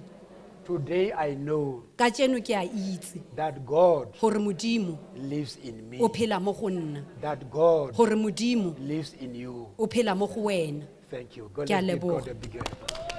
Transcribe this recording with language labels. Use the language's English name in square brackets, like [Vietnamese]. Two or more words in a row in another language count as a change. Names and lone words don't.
[English] Today I know [Tswana] Ka tseno ke a itse [English] that God [Tswana] hore Modimo [English] lives in me. [Tswana] o phela mo go nna. [English] That God [Tswana] Hore Modimo [English] lives in you. [Tswana] o phela mo go wena. [English] Thank you. God, [Tswana] Ke a [English] let's give God [Tswana] leboga. [English] a big hand.